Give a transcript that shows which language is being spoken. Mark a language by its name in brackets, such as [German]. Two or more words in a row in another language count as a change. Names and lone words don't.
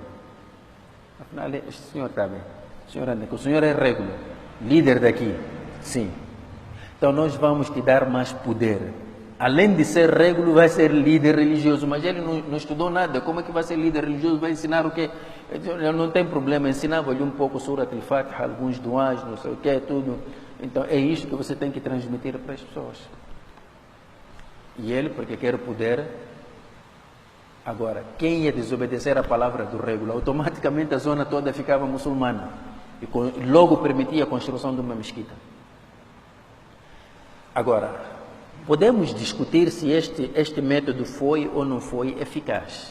[Portuguese] Afinal, este senhor está bem. O senhor é régulo, líder daqui. Sim. Então nós vamos te dar mais poder. Além de ser régulo, vai ser líder religioso. Mas ele não estudou nada. Como é que vai ser líder religioso? Vai ensinar o quê? Ele não tem problema. Ensinava-lhe um pouco Surat al-Fatiha, alguns duas, não sei o quê, tudo. Então é isso que você tem que transmitir para as pessoas. E ele, porque quer poder. Agora, quem ia desobedecer a palavra do régulo, automaticamente a zona toda ficava muçulmana. E logo permitia a construção de uma mesquita. Agora, podemos discutir se este método foi ou não foi eficaz.